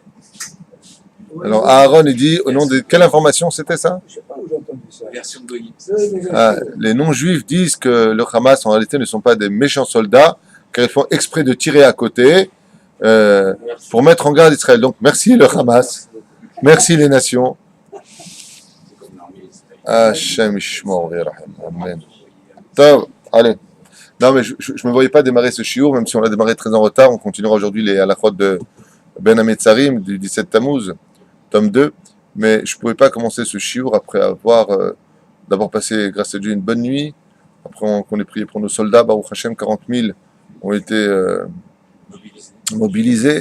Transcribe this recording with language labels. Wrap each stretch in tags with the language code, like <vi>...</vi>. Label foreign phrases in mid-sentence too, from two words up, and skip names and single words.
<fr>Alors Aaron, il dit, au nom de quelle information c'était ça? Je ne sais pas où j'ai entendu ça. Version de Goïm. Les non-juifs disent que le Hamas en réalité ne sont pas des méchants soldats, car ils font exprès de tirer à côté pour mettre en garde Israël. Donc merci le Hamas, merci les nations.</fr> <he>Hashem Ishmor V'Yarham. Amen.</he> <fr>Tov, allez. Non mais je ne me voyais pas démarrer ce shiur, même si on l'a démarré très en retard. On continuera aujourd'hui les halachot de Ben Hametzarim du 17 Tammuz, tome 2. Mais je ne pouvais pas commencer ce shiur après avoir d'abord passé, grâce à Dieu, une bonne nuit. Après qu'on ait prié pour nos soldats,</fr> <he>Baruch Hashem,</he> <fr>40 000 ont été mobilisés.</fr>